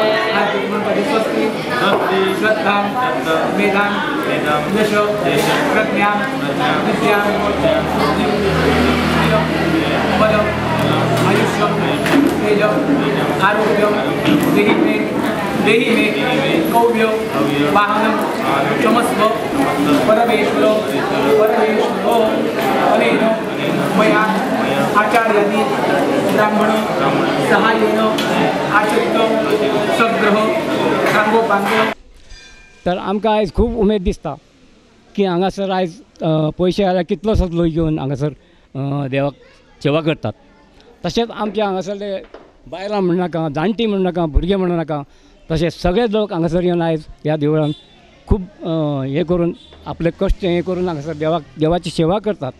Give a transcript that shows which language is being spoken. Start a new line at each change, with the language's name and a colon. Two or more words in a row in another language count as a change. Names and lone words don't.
Sanskrit: श्रद्धां मेधां यशो प्रज्ञां विद्यां बलं आयुष्यं तेजं आरोग्यं देहि मे कौव्य वाहनं क्षमस्व परमेश्वरो अनेन मया आचार्यादि ब्राह्मण सहाय्येन आचरित सद्ग्रह सांगोपांग.
Konkani: तर आमकां आयज खूब उमेद दिसता की हांगासर आयज पयशे आयल्यार कितलोसोच लोक घेवन हांगासर देवाक सेवा करतात. तशेंच आमच्या हांगासरले बायलां म्हणू नाका, जाणटी म्हणू नाका, भुरगे म्हणू नाका, तशेंच सगळे लोक हांगासर येवन आयज ह्या देवळान खूब हे करून आपले कश्ट हे करून हांगासर देवाची सेवा करतात.